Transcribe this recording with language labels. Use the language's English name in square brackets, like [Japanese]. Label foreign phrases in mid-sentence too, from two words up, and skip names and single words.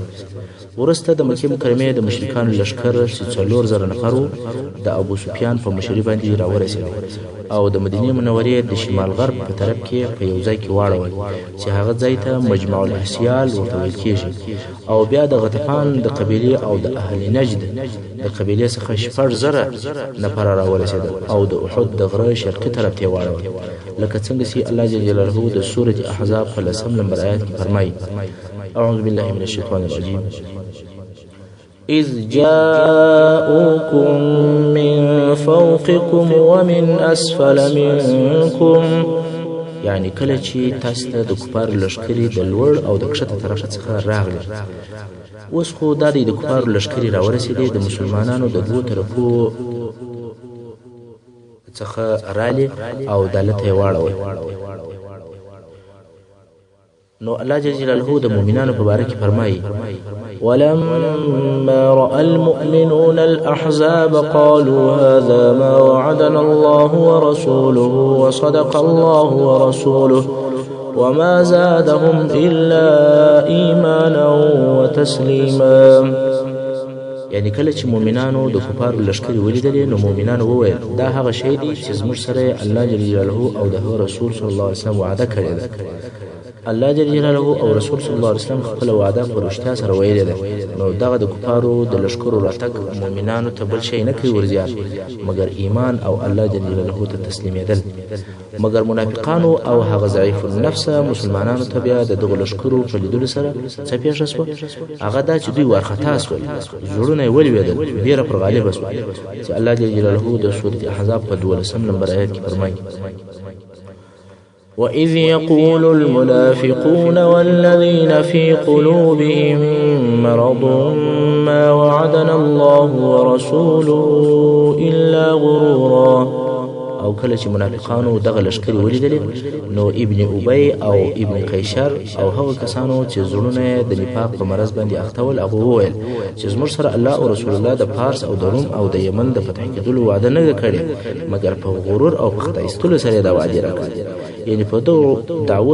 [Pashto] وروسته د مکې مکرمې د مشرکانو لښکر چې 4000 نفر و د ابو سفیان په مشري باندې راورسېد او د مدینې منورې د شمال غرب په طرف کې په یو ځای کې واړول چې هغه ځای ته مجمع الاحسیال ورته ویل کېږي. او بیا د غطفان د قبیلې او د اهل نجد د قبیلې څخه 4000 نفر راورسېدل او د احد د غره شرقي طرف ته واړول، لکه څنګه چې الله [Arabic] جل جلاله [Pashto] د سورة احزاب په 10 نمبر آیت کې فرمایي [Arabic] اعوذ بالله من الشیطان الرجیم إذ جاءوكم من فوقكم ومن أسفل منكم، [Pashto] یعنی کله چې تاسو ته د کفار لښکرې د لوړ او د کښته طرف څخه راغلي. اوس خو دا د کفار لښکرې راورسېدې د مسلمانانو د دوو طرفو څخه رالي او دالته یې واړول. نو الله [Arabic] جل جلاله [Pashto] د مؤمنانو په باره کې فرمایي [Arabic] ولما رأى المؤمنون الأحزاب قالوا هذا ما وعدنا الله ورسوله وصدق الله ورسوله وما زادهم إلا إيمانا وتسليما. [Pashto] یعنی کله چې مؤمنانو د کفارو لښکرې ولیدلې نو مؤمنانو وویل دا هغه شی دی چې زموږ سره الله [Arabic] جل جلاله [Pashto] او د رسول [Arabic] صلی الله علیه وسلم [Pashto] وعده کړې ده. الله [Arabic] جل جلاله [Pashto] او رسول [Arabic] صلی الله علیه وسلم [Pashto] خپل وعده په رښتیا سره ویلې ده. نو دغه د کفارو د لښکرو راتګ مؤمنانو ته بل شی نه کوي ورزیات مګر ایمان او الله [Arabic] جل جلاله [Pashto] ته تسلیمېدل. مګر منافقانو او هغه ضعیف النفس مسلمانانو ته بیا د دغه لښکرو په لیدلو سره څه پیښه شوه؟ هغه دا چې دوی وارخطا شول، زړونه یې ولوېدل، ویره پر غالبه شوه چې الله [Arabic] جل جلاله [Pashto] د سورة احزاب په 12 نمبر آیت کې فرمایي [Arabic] وَإِذْ يَقُولُ الْمُنَافِقُونَ وَالَّذِينَ فِي قُلُوبِهِم مَّرَضٌ مَّا وَعَدَنَا اللَّهُ وَرَسُولُهُ إِلَّا غُرُورًا. [Pashto] او کله چې منافقانو دغه لښکرې ولیدلې نو ابن ابی او ابن قیشر او هغه کسانو چې زړونه د نفاق په مرض باندې اخته ول هغه وویل چې زموږ سره الله او رسول الله د فارس او د روم او د یمن د فتح کېدلو وعده نه کړې مګر په غرور او په خدای ستلو سره دا وعده راکړه. یعنی په دغه دعوو سره او په دې وعدو سره د موږ خطا باسي. [Arabic] وإذ يقول الذين كفروا للذين آمنوا